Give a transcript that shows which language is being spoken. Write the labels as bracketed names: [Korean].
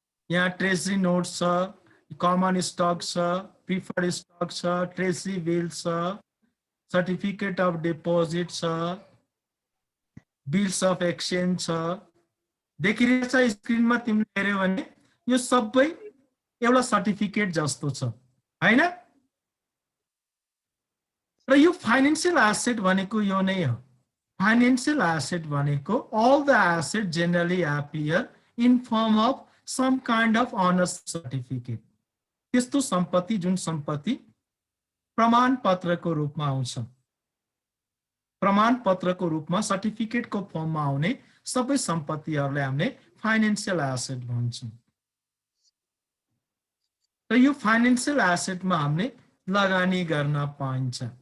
[Nepali] यहाँ treasury note छ, common stock छ, प्रिफर्ड स्टक छ, ट्रेजरी बिल छ, सर्टिफिकेट अफ डिपोजिट छ, बिल्स अफ एक्सचेन्ज छ। देखिरहेछ स्क्रिनमा तिमीले हेर्यौ भने यो सबै एउटा सर्टिफिकेट जस्तो छ, हैन? र यो फाइनान्शियल एसेट भनेको यो नै हो। [English] Financial asset भनेको all the assets generally appear in form of some kind of honors certificate. [Nepali] त्यस्तो सम्पत्ति जुन सम्पत्ति प्रमाण पत्रको रूपमा आउँछ, प्रमाण पत्रको रूपमा सर्टिफिकेटको फर्ममा आउने सबै सम्पत्तिहरुलाई हामीले फाइनान्शियल एसेट भन्छौं। र यो फाइनान्शियल एसेटमा हामीले लगानी गर्न पाइन्छ।